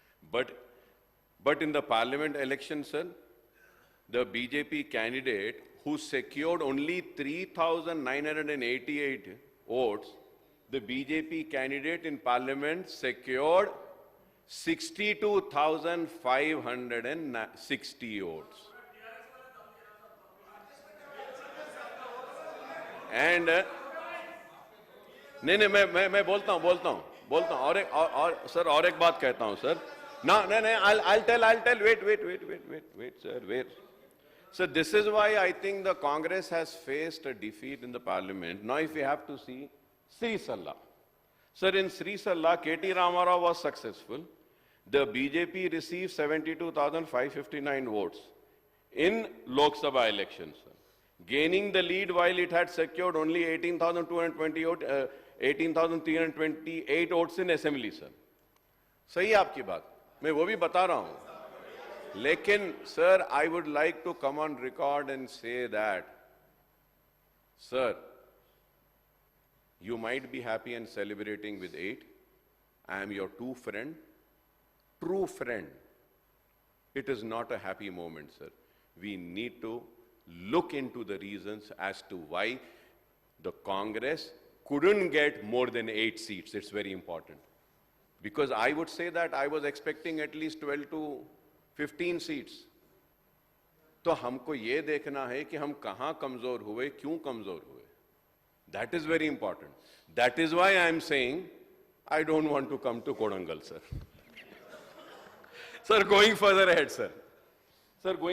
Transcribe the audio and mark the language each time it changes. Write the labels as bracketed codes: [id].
[en] But in the parliament election, sir, the BJP candidate who secured only 3,988 votes, the BJP candidate in parliament secured 62,560 votes. [hi] And नहीं मैं बोलता हूँ और sir और एक बात कहता हूँ sir. [en] I'll tell wait sir, wait. So this is why I think the Congress has faced a defeat in the parliament. Now if we have to see Sri Salla. Sir, in Sri Salla, K.T. Ramarao was successful. The BJP received 72,559 votes in Lok Sabha elections, sir, gaining the lead while it had secured only 18,220 18,328 votes in assembly, sir. [hi] सही है आपकी बात, मैं वो भी बता रहा हूं. [en] लेकिन sir, I would like to come on record and say that, sir, you might be happy and celebrating with 8. I am your true friend. It is not a happy moment, sir. We need to look into the reasons as to why the Congress couldn't get more than 8 seats. It's very important. Because I would say that I was expecting at least 12 to 15 seats. [hi] तो हमको ये देखना है कि हम कहां कमजोर हुए, क्यों कमजोर हुए. [en] That is very important. That is why I am saying I don't want to come to Kodangal, sir. Sir, going further ahead, sir. Sir, going